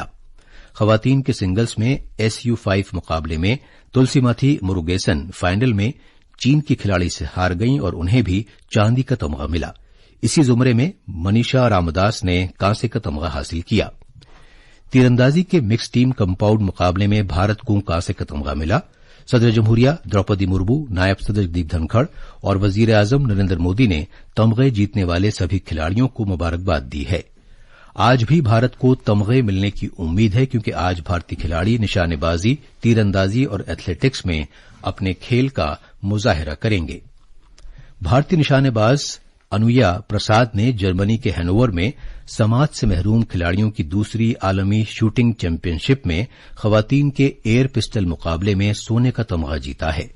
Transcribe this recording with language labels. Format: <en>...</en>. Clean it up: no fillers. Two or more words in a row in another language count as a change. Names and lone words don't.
<ur>خواتین کے سنگلز میں SU5 مقابلے میں تلسی ماتھی مروگیسن فائنل میں چین کی کھلاڑی سے ہار گئیں اور انہیں بھی چاندی کا تمغہ ملا۔ اسی زمرے میں منیشا رامداس نے کانسے کا تمغہ حاصل کیا۔ تیر اندازی کے مکس ٹیم کمپاؤنڈ مقابلے میں بھارت کو کانسے کا تمغہ ملا۔ صدر جمہوریہ دروپدی مرمو، نائب صدر جگدیپ دھنکھڑ اور وزیر اعظم نریندر مودی نے تمغے جیتنے والے سبھی کھلاڑیوں کو مبارکباد دی ہے۔ آج بھی بھارت کو تمغے ملنے کی امید ہے، کیونکہ آج بھارتی کھلاڑی نشانے بازی، تیر اندازی اور ایتھلیٹکس میں اپنے کھیل کا مظاہرہ کریں گے۔ بھارتی نشانے باز انویا پرساد نے جرمنی کے ہینوور میں سماعت سے محروم کھلاڑیوں کی دوسری عالمی شوٹنگ چیمپئن شپ میں خواتین کے ایئر پسٹل مقابلے میں سونے کا تمغہ جیتا ہے۔</ur>